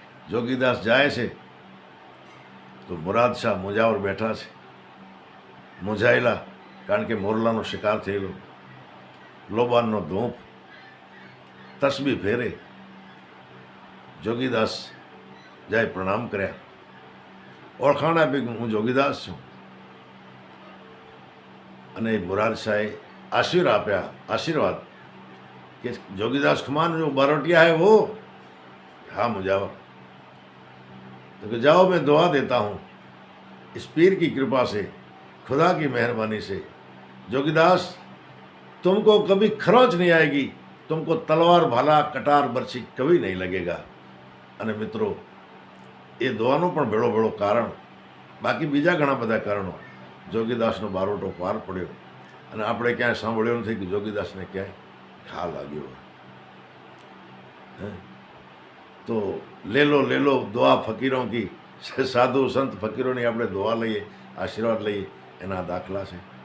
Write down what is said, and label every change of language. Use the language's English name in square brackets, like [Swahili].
[Gujarati] જોગીદાસ જાય છે તો મુરાદ શાહ મુંજાવર બેઠા છે, મૂંઝાયેલા, કારણ કે મોરલાનો શિકાર થયેલો. લોબાનનો ધૂપ, તસબી ફેરે. જોગીદાસ જાય, પ્રણામ કર્યા, ઓળખાણ આપી કે હું જોગીદાસ છું. અને મુરાદ શાહે આશીર્વાદ [Hindi] कि जोगीदास खुमान जो बारोटिया है वो, हाँ मुजावर, तो कि जाओ मैं दुआ देता हूँ इस पीर की कृपा से, खुदा की मेहरबानी से, जोगीदास तुमको कभी खरोच नहीं आएगी, तुमको तलवार भाला कटार बरछी कभी नहीं लगेगा. [Gujarati] અને મિત્રો, એ દુઆનો પણ ભેળો ભેળો કારણ, બાકી બીજા ઘણા બધા કારણો જોગીદાસનો બારોટો પાર પડ્યો. અને આપણે ક્યાંય સાંભળ્યું નથી કે જોગીદાસને ક્યાંય ઘા લાગ્યો હોય. તો [Hindi] લે લો દુઆ ફકીરોं की, [Gujarati] સાધુ સંત ફકીરોની આપણે દુઆ લઈએ, આશીર્વાદ લઈએ, એના દાખલા છે.